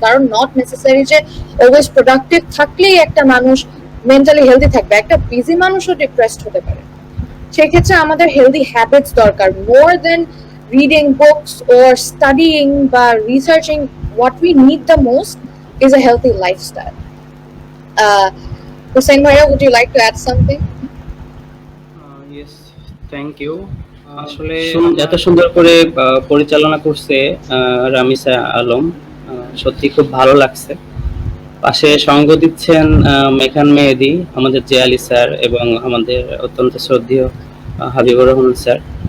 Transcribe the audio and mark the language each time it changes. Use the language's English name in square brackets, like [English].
[Bangla] কারণ [English] not necessary [Bangla] যে always productive থাকলেই একটা মানুষ মেন্টালি হেলদি থাকবে, একটা বিজি মানুষও ডিপ্রেসড হতে পারে। সেক্ষেত্রে আমাদের হেলদি হ্যাবিটস দরকার, [English] more than reading books or studying [Bangla] বা researching. [English] What we need the most is a healthy lifestyle. Hussain ভাইয়া, would you like to add something? Yes, thank you. [Bangla] আসলে এত সুন্দর করে পরিচালনা করছে রামিসা আলম, সত্যি খুব ভালো লাগছে। পাশে সঙ্গ দিচ্ছেন মেখান মেহেদি, আমাদের জে আলী স্যার এবং আমাদের অত্যন্ত শ্রদ্ধেয় হাবিবুর রহমান স্যার।